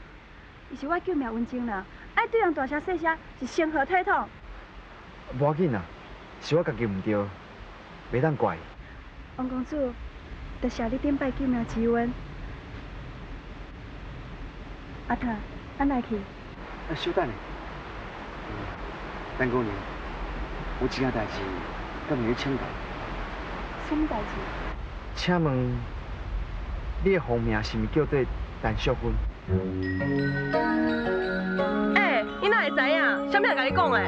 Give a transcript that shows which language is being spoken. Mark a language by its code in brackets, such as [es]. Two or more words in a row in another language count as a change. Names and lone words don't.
[nan] 伊是我救命恩情啦，爱对人大声细声是成何体统？无要紧啦，是我家己唔对，袂当怪。王公主，多谢你顶摆救命之恩。阿特，咱来去。稍等下，陈姑娘，有一件代志，敢问你请教？什么代志？请问，你的芳名是毋是叫做陈淑芬？哎，你哪会知影？啥物人甲你讲的？